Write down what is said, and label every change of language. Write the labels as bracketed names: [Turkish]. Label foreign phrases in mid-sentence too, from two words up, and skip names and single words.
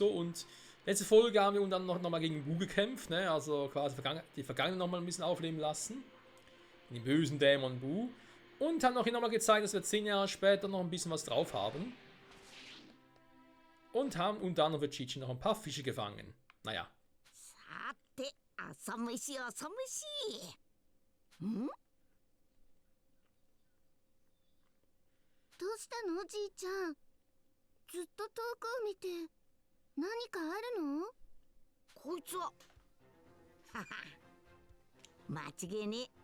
[German] Und letzte Folge haben wir dann noch mal gegen Buu gekämpft, ne? Also quasi die Vergangenheit noch mal ein bisschen aufleben lassen. Den bösen Dämon Buu. Und haben auch hier nochmal gezeigt, dass wir 10 Jahre später noch ein bisschen was drauf haben. Und haben unter anderem für Chichi noch ein paar Fische gefangen. Naja. [Japanese] さて、朝飯朝飯。ん？どうしたのじいちゃん。ずっと遠くを見て何かあるの？こいつは。はは。間違いねえ。